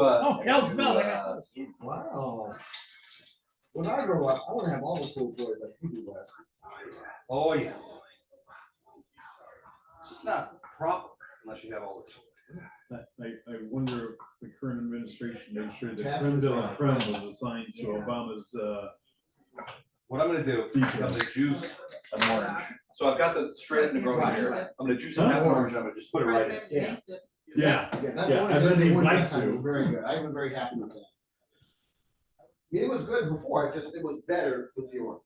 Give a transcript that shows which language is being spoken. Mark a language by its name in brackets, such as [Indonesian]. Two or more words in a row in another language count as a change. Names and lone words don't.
[English] oh, hell, smell. I got- Wow. When I grow up, I wanna have all the cool toys like you do last. oh yeah. It's just not proper unless you have all the I wonder if the current administration made sure that Tax creme de la was creme was assigned to Yeah. Obama's, What I'm gonna do is I'm gonna juice an orange. So I've got the straight up Negroni Right. here. I'm gonna juice a half an orange, I'm gonna just put it right in. Yeah. yeah, Yeah, that Yeah, one, and then they orange like that time to. was very good. I was very happy with that. It was good before, it was better with the orange.